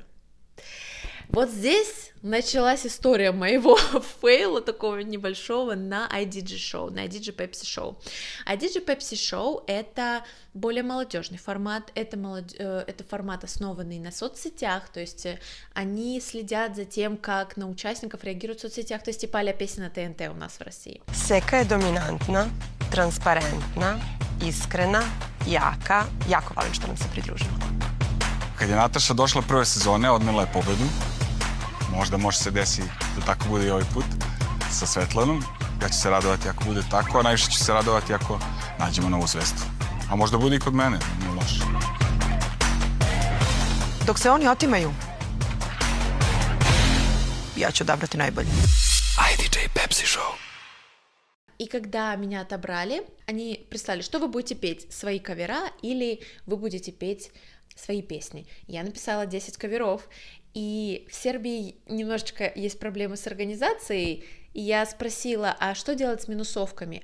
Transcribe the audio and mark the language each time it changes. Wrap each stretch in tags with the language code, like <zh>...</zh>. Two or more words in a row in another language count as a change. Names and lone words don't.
<ru>Вот здесь началась история моего фейла такого небольшого на IDG Show, на IDG Pepsi Show. IDG Pepsi Show — это более молодежный формат, это формат, основанный на соцсетях, то есть они следят за тем, как на участников реагируют в соцсетях, то есть типа а-ля песня на ТНТ у нас в России.</ru> <sr>Seka je dominantna, transparentna, iskrena, jaka, jako volim što nam se pridružila. Kad je Nataša došla prve sezone, odnela je pobedu. Možda može se desi da tako bude i ovaj put sa Svetlanom. Ja ću se radovati ako bude tako, a najviše ću se radovati ako nađemo novu zvezdu. A možda bude i kod mene, nije loše. Dok se oni otimaju, ja ću odabrati najbolje. IDJ Pepsi Show.</sr> <ru>И когда меня отобрали, они прислали, что вы будете петь, свои кавера или вы будете петь свои песни. Я написала 10 каверов, и в Сербии немножечко есть проблемы с организацией, и я спросила, а что делать с минусовками?</ru>